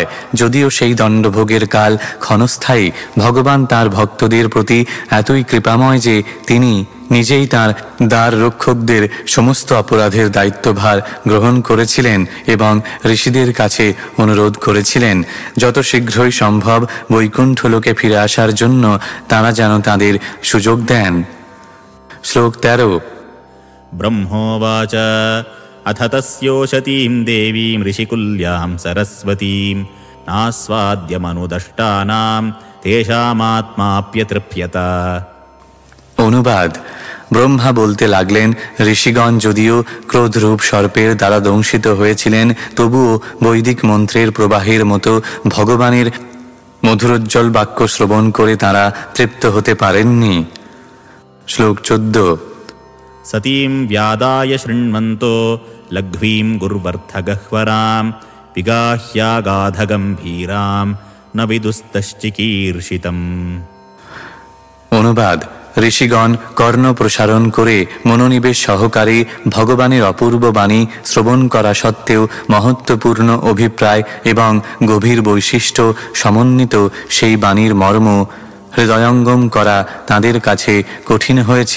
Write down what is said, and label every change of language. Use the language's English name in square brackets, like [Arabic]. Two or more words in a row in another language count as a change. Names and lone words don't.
[Bangla] যদিও সেই দণ্ডভোগের কাল ক্ষণস্থায়ী, ভগবান তাঁর ভক্তদের প্রতি এতই কৃপাময় যে তিনি নিজেই তাঁর দ্বার রক্ষকদের সমস্ত অপরাধের দায়িত্বভার গ্রহণ করেছিলেন এবং ঋষিদের কাছে অনুরোধ করেছিলেন যত শীঘ্রই সম্ভব বৈকুণ্ঠ লোকে ফিরে আসার জন্য তাঁরা যেন তাদের সুযোগ দেন। শ্লোক 13। [Sanskrit] ব্রহ্মোবাচ अथ तस्योषतीं देवीं ऋषिकुल्यां सरस्वतीं नास्वाद्यमनुदष्टानां तेषामात्माप्यतृप्यत। [Bangla] অনুবাদ: ব্রহ্মা বলতে লাগলেন, ঋষিগণ যদিও ক্রোধরূপ সর্পের দ্বারা দংশিত হয়েছিলেন, তবুও বৈদিক মন্ত্রের প্রবাহের মতো ভগবানের মধুরোজ্জ্বল বাক্য শ্রবণ করে তাঁরা তৃপ্ত হতে পারেননি। শ্লোক 14। [Sanskrit] सतीं व्यादाय शृण्वन्तो लघ्वीं गुर्वर्थगह्वरां विगाह्यागाधगम्भीरां न विदुस्तश्चिकीर्षितम्। [Bangla] অনুবাদ: ঋষিগণ কর্ণ প্রসারণ করে মনোনিবেশ সহকারে ভগবানের অপূর্ব বাণী শ্রবণ করা সত্ত্বেও মহত্বপূর্ণ অভিপ্রায় এবং গভীর বৈশিষ্ট্য সমন্বিত সেই বাণীর মর্ম হৃদয়ঙ্গম করা তাদের কাছে কঠিন হয়েছিল।